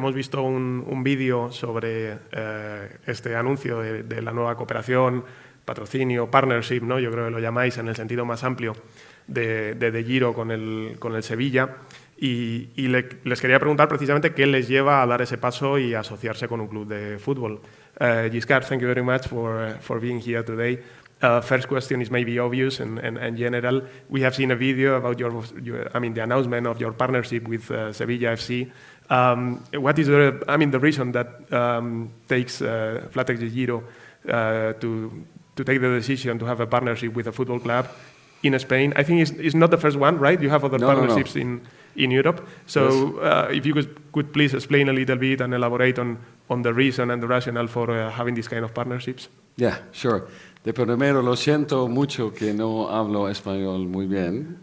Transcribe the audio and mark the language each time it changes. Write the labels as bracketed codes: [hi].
[es] Hemos visto un vídeo sobre este anuncio de la nueva cooperación, patrocinio, partnership, ¿no? Yo creo que lo llamáis en el sentido más amplio de Giro con el Sevilla. Y les quería preguntar precisamente qué les lleva a dar ese paso y asociarse con un club de fútbol. [en] Giscard, thank you very much for being here today. First question is maybe obvious and general. We have seen a video about the announcement of your partnership with Sevilla FC. What is the reason that takes Flatex de Giro to take the decision to have a partnership with a football club in Spain? I think it's not the first one, right? You have other partnerships in Europe. So yes. If you could please explain a little bit and elaborate on the reason and the rationale for having these kind of partnerships. Yeah, sure. [es] De primero, lo siento mucho que no hablo español muy bien.